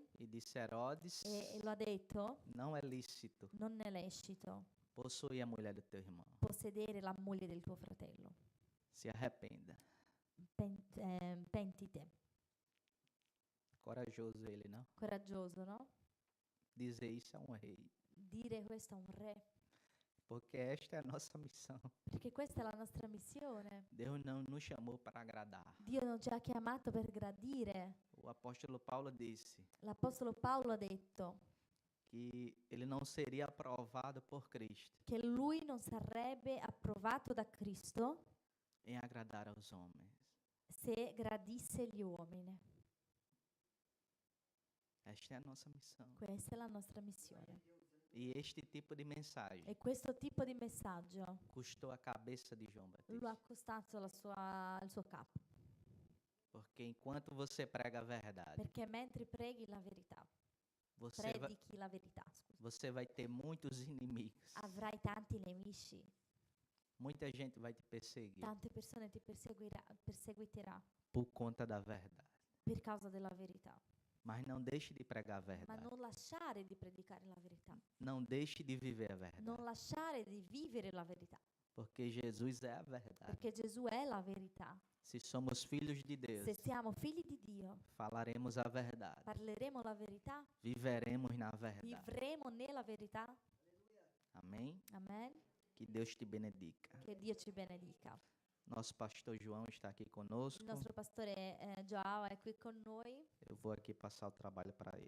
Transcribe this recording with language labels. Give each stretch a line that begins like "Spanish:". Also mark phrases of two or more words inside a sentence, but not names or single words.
Portuguese: e disse: Herodes,
Italian: e lo ha detto:
Portuguese: não é lícito
Italian: non è lecito
Portuguese: possuir a mulher do teu irmão.
Italian: possedere la moglie del tuo fratello.
Portuguese: Se arrependa.
Italian: Pentite.
Portuguese: Corajoso ele, não?
Italian: Coraggioso, no?
Portuguese: Dizer isso a um rei.
Italian: Dire questo a un re,
Portuguese: Porque esta é a nossa missão.
Italian: perché questa è la nostra missione.
Portuguese: Deus não nos chamou para agradar.
Italian: Dio non ci ha chiamato per gradire.
Portuguese: O apóstolo Paulo disse
Italian: L'Apostolo Paolo ha detto
Portuguese: que ele não seria aprovado por Cristo
Italian: che lui non sarebbe approvato da Cristo
Portuguese: em agradar aos homens.
Italian: se gradisse gli uomini.
Portuguese: Esta é a nossa missão.
Italian: Questa è la nostra missione.
Portuguese: E este tipo de mensagem
Italian: E questo tipo di messaggio
Portuguese: custou a cabeça de João
Italian: lo ha
Portuguese: Batista.
Italian: costato il suo capo.
Portuguese: Porque enquanto você prega a verdade,
Italian: Perché mentre preghi la verità,
Portuguese: você vai,
Italian: predichi la verità, scusa,
Portuguese: você vai ter muitos inimigos.
Italian: avrai tanti nemici,
Portuguese: Muita gente vai te perseguir
Italian: tante persone ti perseguiterà
Portuguese: por conta da verdade.
Italian: per causa della verità.
Portuguese: Mas não deixe de pregar a
Italian: Ma
Portuguese: verdade.
Italian: non lasciare di predicare la verità,
Portuguese: Não deixe de viver a verdade.
Italian: non lasciare di vivere la verità,
Portuguese: Porque Jesus é a verdade.
Italian: perché Gesù è la verità.
Portuguese: Se somos filhos de Deus,
Italian: Se siamo figli di Dio,
Portuguese: falaremos a verdade.
Italian: parleremo la verità,
Portuguese: Viveremos na verdade.
Italian: vivremo nella verità.
Portuguese: Amém?
Italian: Amen.
Portuguese: Que Deus te benedica.
Italian: Che Dio ci benedica.
Portuguese: Nosso pastor João está aqui conosco.
Italian: Il nostro pastore Joao è qui con noi
Portuguese: Eu vou aqui passar o trabalho para ele.